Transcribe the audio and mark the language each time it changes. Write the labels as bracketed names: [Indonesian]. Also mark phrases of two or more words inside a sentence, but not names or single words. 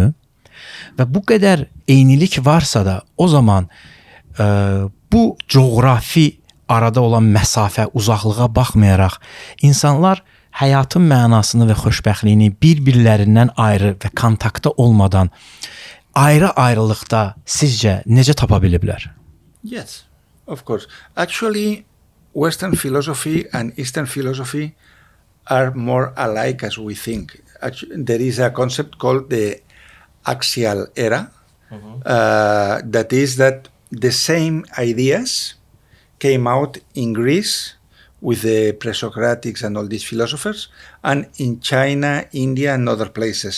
[Azerbaijani] Və bu qədər eynilik varsa da, o zaman bu coğrafi arada olan məsafə, uzaqlığa baxmayaraq insanlar həyatın mənasını və xoşbəxtliyini bir-birlərindən ayrı və kontaktda olmadan ayrı-ayrılıqda sizcə necə tapa biliblər? [English] Yes, of course. Actually, Western philosophy and Eastern philosophy are more alike as we think. Actually, there is a concept called the axial era, that is that the same ideas came out in Greece with the pre-Socratics and all these philosophers, and in China, India, and other places.